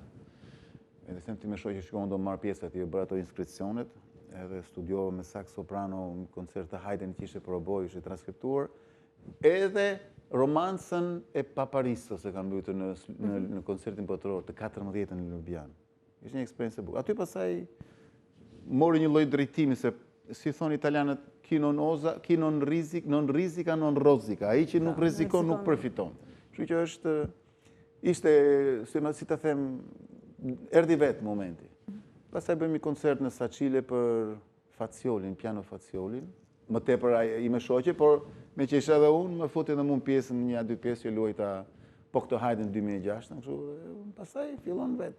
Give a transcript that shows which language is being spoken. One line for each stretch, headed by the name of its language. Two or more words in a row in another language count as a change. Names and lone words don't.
Albanian: Edhe them ti me shoqë që shkon do marr pjesë aty, bëra ato inskripsionet, edhe studiova me saks soprano në koncert të Haydn që ishte proboj, ishte transkriptuar, edhe romancën e Paparissos e kam mbytur në koncertin botëror të 14 në Ljubljan. Ishte një eksperiencë e bukur. Aty pastaj mori një lloj drejtimi se si thon italianët
Italian: non risica non rosica.
Albanian: Ai që nuk rrezikon nuk përfiton. Kështu që ishte si ta them, erdhi vetë momenti. Pastaj bëjmë një koncert në Sacile për Faciolin, piano Faciolin. Më tepër i me shoqe, por me që isha edhe unë, më futi edhe mund pjesën një a dy pjesë që luajta po këtë Haydn 2006, kështu, pastaj fillon vetë.